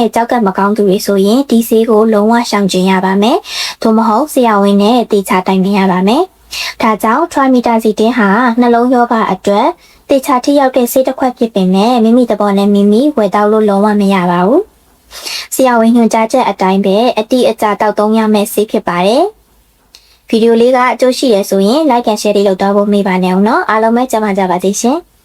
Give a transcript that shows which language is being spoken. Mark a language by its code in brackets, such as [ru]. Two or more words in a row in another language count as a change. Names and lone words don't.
[my] ကြောက်ကမကောင်းသူတွေဆိုရင်ဒီဆေးကိုလုံးဝရှောင်ကျဉ်ရပါမယ်။သို့မဟုတ်ဆရာဝန်နဲ့တေချာတိုင်ပင်ရပါမယ်။ဒါကြောင့် Trimetazidine ဟာနှလုံးရောဂါအတွက်တေချာထိရောက်တဲ့ဆေးတစ်ခွက်ဖြစ်ပေမဲ့မိမိသဘောနဲ့မိမိဝယ်တောက်လို့လုံးဝမရပါဘူး။ဆရာဝန်ညွှန်ကြားချက်အတိုင်းပဲအတိအကျတောက်သုံးရမယ့်ဆေးဖြစ်ပါတယ်။ဗီဒီယိုလေးကအကျိုးရှိရဆိုရင် [en] like and share [my] လေးလုပ်တော့ဖို့မေ့ပါနဲ့အောင်နော်အားလုံးပဲကြပါကြပါစေရှင်။